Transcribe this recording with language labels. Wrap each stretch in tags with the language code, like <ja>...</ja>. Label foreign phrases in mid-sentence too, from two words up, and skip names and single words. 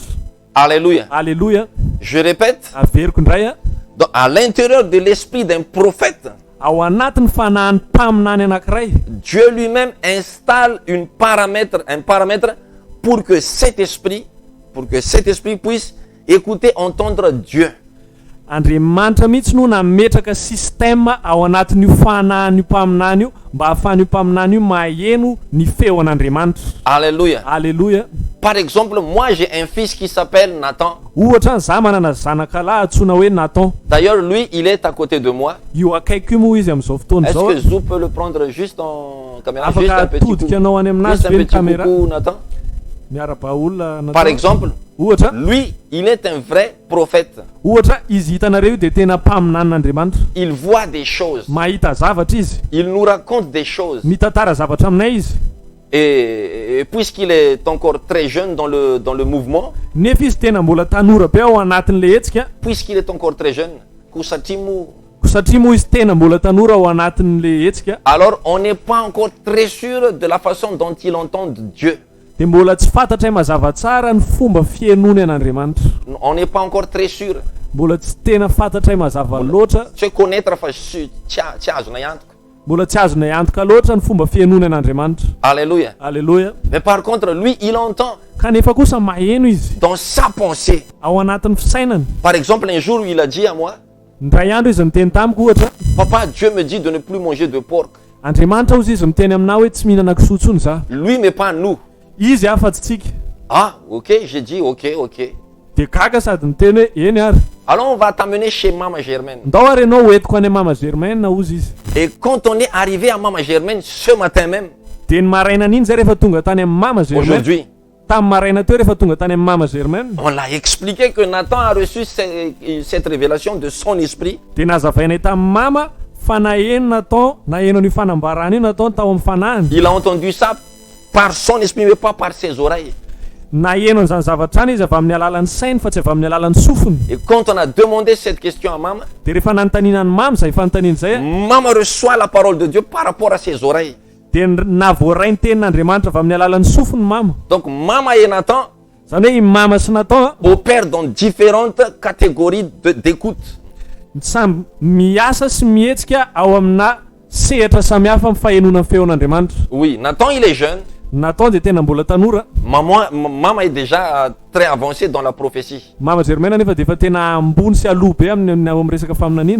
<fr>Alléluia. Alléluia. Je répète,</fr> <mg>Averiko indray a.</mg> <fr>donc, à l'intérieur de l'esprit d'un prophète,</fr> <mg>Ao anatin'ny fanahin'ny mpaminany anankiray,</mg> <fr>Dieu lui-même installe un paramètre pour que cet esprit puisse écouter, entendre Dieu.</fr> <mg>Andriamanitra mihitsy no nametraka système ao anatin'io fanahin'io mpaminany io mba ahafahan'io mpaminany io maheno ny feon'Andriamanitra.</mg> <fr>Alléluia. Alléluia. Par exemple, moi j'ai un fils qui s'appelle Nathan.</fr> <mg>Ohatra za manana zanakalahy antsoina hoe Nathan.</mg> <fr>D'ailleurs, lui, il est à côté de moi.</fr> <mg>Io akaiky io moa izy amin'izao fotoana</mg> <fr>Est-ce</fr> <mg>zao.</mg> <fr>que Zou peut le prendre juste en caméra? Juste</fr> <mg>Afaka</mg> <fr>un petit coup.</fr> <mg>atodika anao any aminazy</mg> <fr>Juste un</fr> <mg>ve ny</mg> <fr>petit caméra. coucou, Nathan.</fr> <mg>Miara-baolona</mg> <fr>Par Nathan. exemple,</fr> <mg>Ohatra,</mg> <fr>lui, il est un vrai prophète.</fr> <mg>ohatra izy hitanareo io dia tena mpaminan'Andriamanitra.</mg> <fr>Il voit des choses.</fr> <mg>Mahita zavatra izy,</mg> <fr>Il nous raconte des choses.</fr> <mg>mitantara zavatra aminay izy.</mg> <fr>Et puisqu'il est encore très jeune dans le mouvement,</fr> <mg>Nefa izy tena mbola tanora be ao anatin'le hetsika,</mg> <fr>puisqu'il est encore très jeune, Kusatimu,</fr> <mg>satria moa izy tena mbola tanora ao anatin'le hetsika,</mg> <fr>alors on n'est pas encore très sûr de la façon dont il entend Dieu.</fr> <mg>dia mbola tsy fantatra mazava tsara ny fomba fienony an'Andriamanitra.</mg> <fr>On n'est pas encore très sûr.</fr> <mg>Mbola tsy tena fantatra mazava loatra,</mg> <fr>Se connaître</fr> <mg>fa tsy azona iantoka. mbola tsy azona iantoka loatra ny fomba fienony an'Andriamanitra.</mg> <fr>Alléluia. Alléluia. Mais par contre, lui, il entend</fr> <mg>Kanefa kosa maheno izy</mg> <fr>dans sa pensée.</fr> <mg>ao anatin'ny fisainany.</mg> <fr>Par exemple, un jour, il a dit à moi,</fr> <mg>Ndray andro izy miteny tamiko ohatra,</mg> <fr>Papa, Dieu me dit de ne plus manger de porc.</fr> <mg>Andriamanitra ozy izy miteny aminao hoe tsy mihinana kisoa tsony za.</mg> <fr>Lui, mais pas nous.</fr> <mg>Izy afa-tsy tsika.</mg> <fr>Ah, ok, j'ai dit, ok.</fr> <mg>Dia gaga sady miteny hoe eny ary.</mg> <fr>Alors, on va t'amener chez Maman Germaine.</fr> <mg>Ndao ary ianao hoentiko any Mama Germaine ozy izy.</mg> <fr>Et quand on est arrivé à Maman Germaine ce matin même,</fr> <mg>Dia ny maraina n'iny zay rehefa tonga tany amin'ny Mama Germaine.</mg> <fr>aujourd'hui,</fr> <mg>Tamin'ny maraina teo rehefa tonga tany amin'ny Mama Germaine,</mg> <fr>on l'a expliqué que Nathan a reçu cette révélation de son esprit.</fr> <mg>dia nazavainay tamin'ny Mama fa naheno Nathan, naheno ny fanambarana io Nathan tao amin'ny fanahiny.</mg> <fr>Il a entendu ça par son esprit, mais pas par ses oreilles.</fr> <mg>Naheno an'izany zavatra any izy avy amin'ny alalan'ny sainy fa tsy avy amin'ny alalan'ny sofiny.</mg> <fr>Et quand on a demandé cette question à Maman,</fr> <mg>Dia rehefa nanontaniana ny Mama zay fanontaniana zay a,</mg> <fr>Maman reçoit la parole de Dieu par rapport à ses oreilles.</fr> <mg>dia navoaray ny tenin'Andriamanitra avy amin'ny alalan'ny sofiny Mama.</mg> <fr>Donc Maman et Nathan</fr> <mg>Zany hoe i Mama sy Nathan a,</mg> <fr>opèrent dans différentes catégories d'écoute.</fr> <mg>samby miasa sy mihetsika ao amina sehatra samihafa amin'ny fahenona ny feon'Andriamanitra.</mg> <fr>Oui, Nathan, il est jeune.</fr> <mg>Nathan dia tena mbola tanora.</mg> <fr>Maman est déjà très avancée dans la prophétie.</fr> <mg>Mama Germaine nefa dia efa tena ambony sy aloha be amin'ny ao amin'ny resaka faminaniana.</mg>